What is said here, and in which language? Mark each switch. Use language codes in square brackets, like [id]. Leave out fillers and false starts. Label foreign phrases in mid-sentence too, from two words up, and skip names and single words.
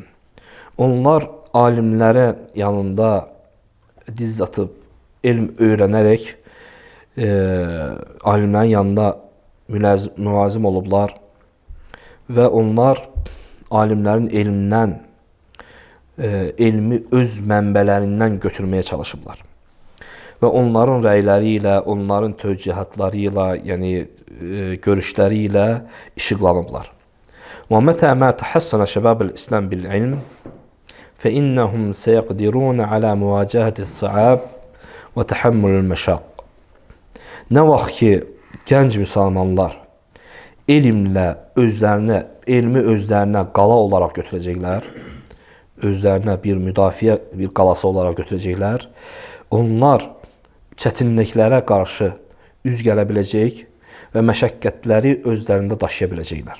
[az] Onlar alimlərə yanında diz atıb elm öyrənərək alimlərin yanında mülazim olublar və onlar alimlərin elmindən, elmi öz mənbələrindən götürməyə çalışıblar. Və onların rəyləri ilə, onların tövcihatları ilə, yəni görüşləri ilə işıqlanıblar. [ar] وَمَتَى مَا تَحَسَّنَ شَبَابُ الْإِسْلَامِ بِالْعِلْمِ فَإِنَّهُمْ سَيَقْدِرُونَ عَلَى مُوَاجَهَةِ الصَّعَابِ və تحمل المشاق. [az] Nə vaxt ki, gənc müsəlmanlar elmi özlərinə qala olaraq götürəcəklər, özlərinə bir müdafiə, bir qalası olaraq götürəcəklər, onlar çətinliklərə qarşı üz gələ biləcək və məşəqqətləri özlərində daşıya biləcəklər.